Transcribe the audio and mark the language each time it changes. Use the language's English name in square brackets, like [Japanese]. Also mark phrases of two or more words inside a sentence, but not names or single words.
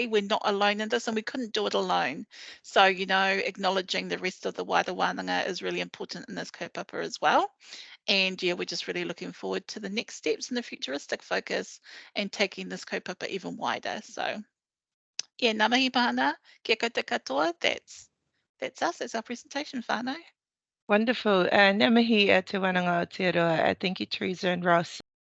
[English] We're not alone in this, and we couldn't do it alone. So, acknowledging the rest of the wider Wānanga is really important in this kaupapa as well. And yeah, we're just really looking forward to the next steps in the futuristic focus and taking this kaupapa even wider. So yeah, [Māori] ngā mihi pāna, kia koutou katoa. [English] That's us. That's our presentation, whānau. Wonderful. [Māori] Ngā mihi te Wānanga Aotearoa. [English] Thank you, Teresa and Ross.